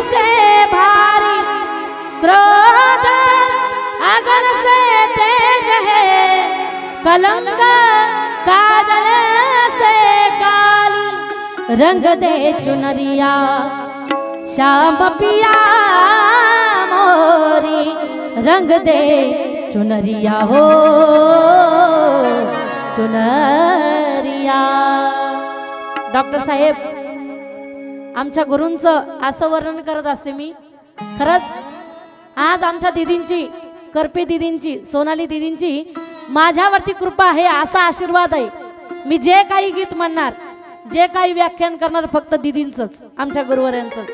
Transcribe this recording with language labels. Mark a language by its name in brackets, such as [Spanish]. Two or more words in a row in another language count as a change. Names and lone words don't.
[Hindi] से भारी, क्रोध अगन से तेज है, कलंक काजल से काली, रंग दे चुनरिया श्याम पिया मोरी, रंग दे चुनरिया हो चुनरिया। [Marathi] डॉक्टर साहेब आमच्या गुरूंचं असं वर्णन करत असते मी। खरंच आज आमच्या दीदींची, करपे दीदींची, सोनाली दीदींची माझ्यावरती कृपा आहे, असा आशीर्वाद आहे। मी जे काही गीत म्हणणार, जे काही व्याख्यान करणार, फक्त दीदींचंच, आमच्या गुरुवर्यांचंच।